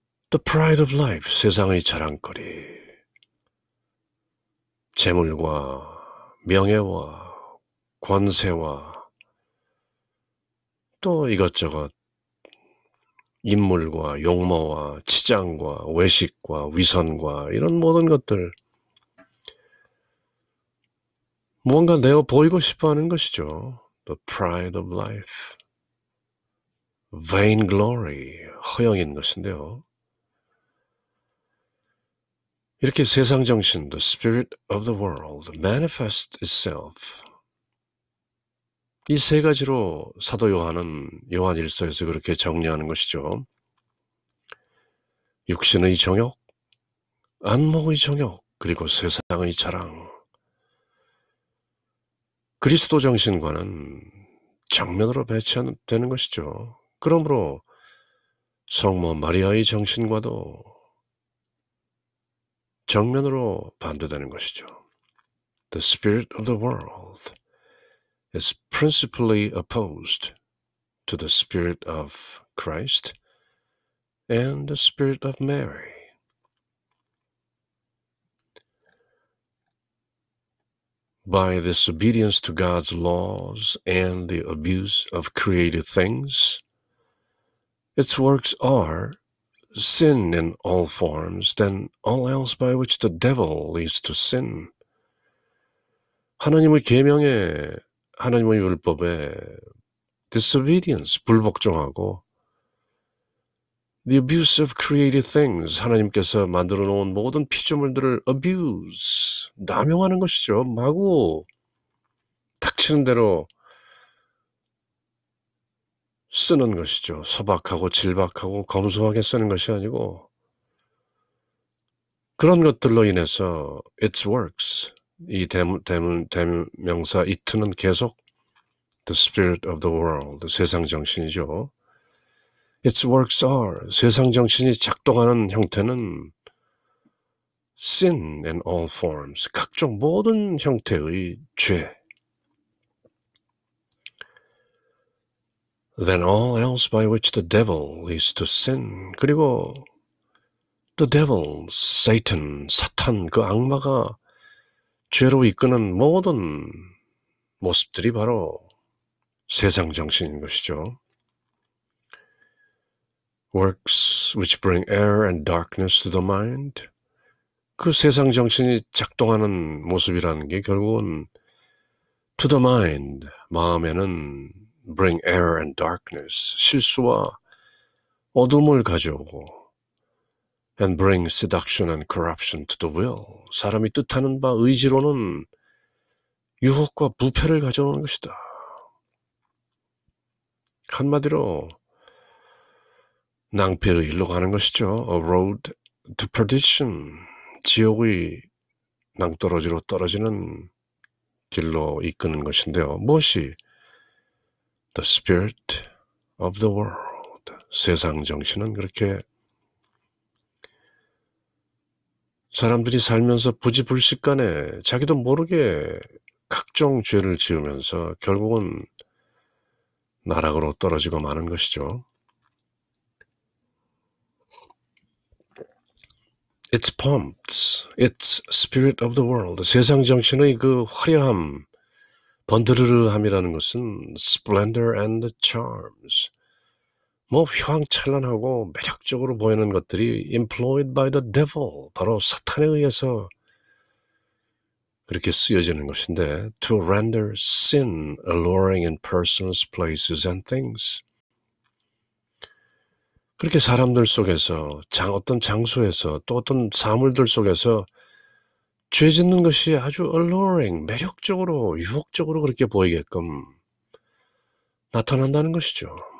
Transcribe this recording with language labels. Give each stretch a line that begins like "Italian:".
English: The pride of life,
Korean: 세상의 자랑거리, 재물과 명예와 권세와 또 이것저것 인물과 용모와 치장과 외식과 위선과 이런 모든 것들, 무언가 내어 보이고 싶어하는 것이죠.
English: The pride of life, vainglory,
Korean: 허영인 것인데요. 이렇게 세상 정신,
English: the spirit of the world, manifest itself.
Korean: 이 세 가지로 사도 요한은 요한 1서에서 그렇게 정리하는 것이죠. 육신의 정욕, 안목의 정욕, 그리고 세상의 자랑. 그리스도 정신과는 정면으로 배치되는 것이죠. 그러므로 성모 마리아의 정신과도 정면으로 반대되는 것이죠.
English: The spirit of the world is principally opposed to the spirit of Christ and the spirit of Mary. By disobedience to God's laws and the abuse of created things, its works are sin in all forms, then all else by which the devil leads to sin.
Korean: 하나님의 계명에, 하나님의 율법에 disobedience, 불복종하고
English: the abuse of created things,
Korean: 하나님께서 만들어 놓은 모든 피조물들을 abuse, 남용하는 것이죠. 마구 닥치는 대로 쓰는 것이죠. 소박하고 질박하고 검소하게 쓰는 것이 아니고 그런 것들로 인해서
English: its works,
Korean: 이 대명사 it는 계속 the spirit of the world, 세상 정신이죠.
English: its works are,
Korean: 세상 정신이 작동하는 형태는
English: sin in all forms,
Korean: 각종 모든 형태의 죄.
English: Then all else by which the devil leads to sin.
Korean: 그리고
English: the devil,
Korean: Satan, 사탄, 그 악마가 죄로 이끄는 모든 모습들이 바로 세상 정신인 것이죠.
English: Works which bring error and darkness to the mind.
Korean: 그 세상 정신이 작동하는 모습이라는 게 결국은
English: to the mind,
Korean: 마음에는
English: bring error and darkness,
Korean: 실수와 어둠을 가져오고
English: and bring seduction and corruption to the will,
Korean: 사람이 뜻하는 바 의지로는 유혹과 부패를 가져오는 것이다. 한마디로 낭패의 일로 가는 것이죠.
English: A road to perdition,
Korean: 지옥의 낭떠러지로 떨어지는 길로 이끄는 것인데요. 무엇이?
English: The spirit of the world,
Korean: 세상 정신은 그렇게 사람들이 살면서 부지불식간에 자기도 모르게 각종 죄를 지으면서 결국은 나락으로 떨어지고 마는 것이죠.
English: Its pomps, its spirit of the world,
Korean: 세상 정신의 그 화려함, 번드르르함이라는 것은
English: splendor and charms,
Korean: 뭐 휘황찬란하고 매력적으로 보이는 것들이
English: employed by the devil,
Korean: 바로 사탄에 의해서 그렇게 쓰여지는 것인데
English: to render sin alluring in persons, places and things.
Korean: 그렇게 사람들 속에서 어떤 장소에서 또 어떤 사물들 속에서 죄 짓는 것이 아주 alluring, 매력적으로 유혹적으로 그렇게 보이게끔 나타난다는 것이죠.